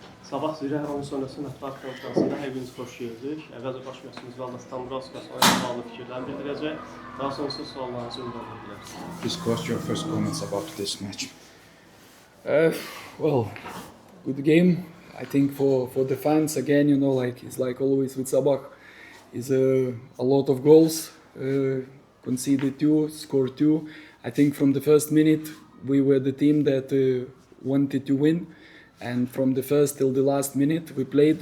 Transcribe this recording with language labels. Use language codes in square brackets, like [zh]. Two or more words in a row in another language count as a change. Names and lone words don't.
[az] Sabah üzrə onun sonrası mətbuat konferansında hər biriniz xoş gördük. Əvvəlcə baş məşqimiz Valdas Tamburovskis oyuna bağlı fikirlərini bildirəcək. Daha sonrası suallarınızı ünvanlaya bilərsiniz. [en] Please what's your first comments about this match? Well, good game. I think for the fans again, it's like always with Sabah, is a lot of goals, conceded 2, scored 2. I think from the first minute we were the team that wanted to win, and from the first till the last minute we played.